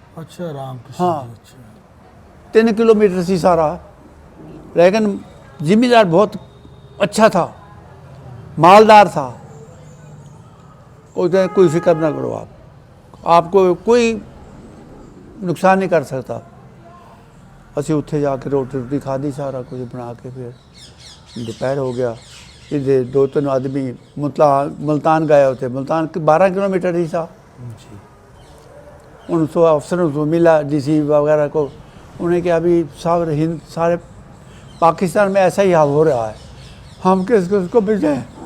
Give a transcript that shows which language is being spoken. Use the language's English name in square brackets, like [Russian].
[Hindi] अच्छा राम कृष्ण हाँ। जी, अच्छा 3 किलोमीटर सी सारा, लेकिन जिम्मेदार बहुत अच्छा था, मालदार था। कोई फिक्र ना करो, आप आपको कोई [Punjabi] ਨੁਕਸਾਨ ਨਹੀਂ ਕਰ ਸਕਦਾ। ਅਸੀਂ ਉੱਥੇ ਜਾ ਕੇ ਰੋਟੀ ਰੋਟੀ ਖਾਧੀ, ਸਾਰਾ ਕੁਝ ਬਣਾ ਕੇ ਫਿਰ ਦੁਪਹਿਰ ਹੋ ਗਿਆ। ਇਹਦੇ 2-3 ਆਦਮੀ [Hindi] मुल्तान गए होते। मुल्तान 12 किलोमीटर ही था। जी। उनको अफसरों को मिला, डीसी वगैरह को, उन्हें कहा अभी सारे पाकिस्तान में ऐसा ही हाल हो रहा है, हम किसको भेजें।